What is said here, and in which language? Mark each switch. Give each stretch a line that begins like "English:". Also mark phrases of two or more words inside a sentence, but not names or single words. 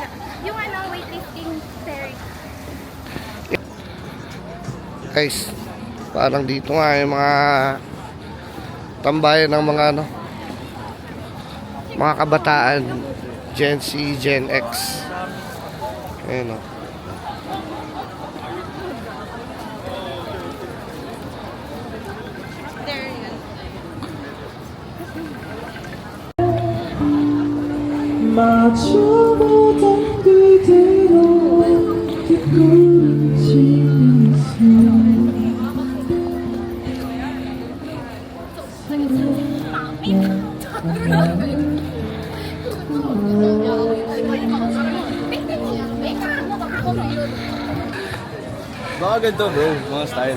Filipino: Yung weightlifting ferry. Guys, parang dito nga yung mga tambayan ng mga mga kabataan. Gen Z, Gen X. Ayan o.
Korean: 마주보던 그대로 듣고 지는
Filipino: Mga ganito bro, mga style.